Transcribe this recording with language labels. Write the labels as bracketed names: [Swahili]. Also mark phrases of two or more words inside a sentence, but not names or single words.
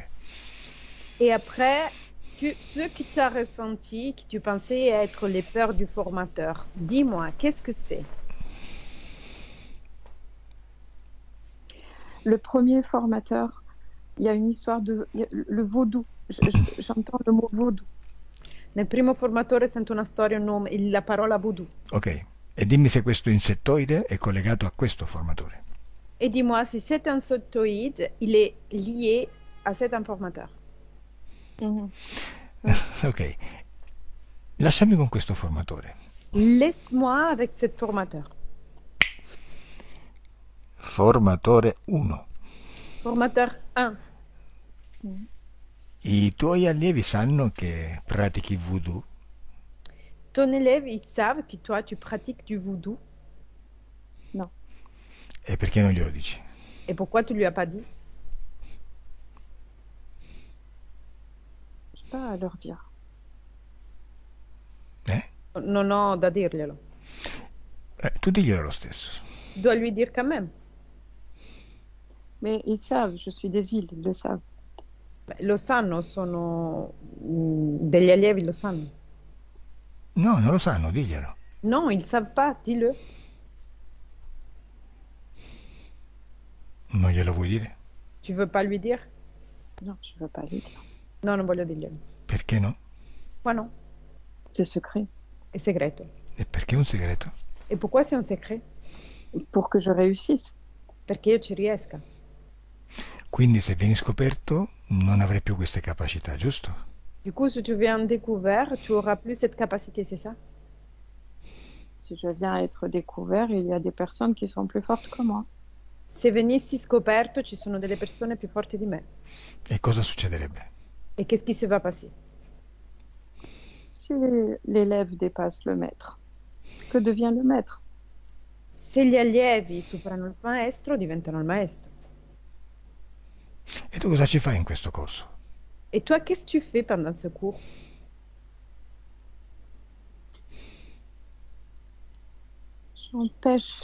[French] Et après, ce que tu as ressenti, que tu pensais être les peurs du formateur, dis-moi, qu'est-ce que c'est? Le premier formateur, il y a une histoire le vaudou. J'entends le mot vaudou. [Italian] Nel primo formatore sento una storia, un nome, la parola voodoo. Ok, e dimmi se questo insettoide è collegato a questo formatore. [French] Et dis-moi si cet insectoïde, il est lié à cet informateur. [Italian] Ok, lasciami con questo formatore. [French] Laisse-moi avec cet formateur. [Italian] Formatore 1. [French] Formateur 1. [Italian] I tuoi allievi sanno che pratichi voodoo? [French] Ton élève, ils savent que toi, tu pratiques du voodoo. Non. [Italian] E perché non glielo dici? [French] Et pourquoi tu lui as pas dit? Je sais pas à leur dire. [Italian] Non ho da dirglielo. Tu diglielo lo stesso. [French] Tu dois lui dire quand même. Mais ils savent, je suis des îles, ils le savent. [Italian] Beh, lo sanno, sono degli allievi, lo sanno. No, non lo sanno, diglielo. [French] Non, ils savent pas, dis-le. [Italian] Non glielo vuoi dire? [French] Tu veux pas lui dire? Non, je veux pas les dire. [Italian] No, non voglio dirglielo. Perché no? [French] Moi non, C'est secret. [Italian] è segreto. E perché è un segreto? [French] Et pourquoi c'est un secret? pour que je réussisse. [Italian] perché io ci riesca. Quindi se vieni scoperto non avrai più queste capacità, giusto? [French] Du coup, si tu viens découvert, tu auras plus cette capacité, c'est ça? Si je viens à être découvert, il y a des personnes qui sont plus fortes que moi. [Italian] Se venissi scoperto, ci sono delle persone più forti di me. E cosa succederebbe? [French] Et qu'est-ce qui se va passer? Si l'élève dépasse le maître, que devient le maître? [Italian] Se gli allievi superano il maestro, diventano il maestro. E tu cosa ci fai in questo corso? [French] Et toi, qu'est-ce que tu fais pendant ce cours? J'empêche,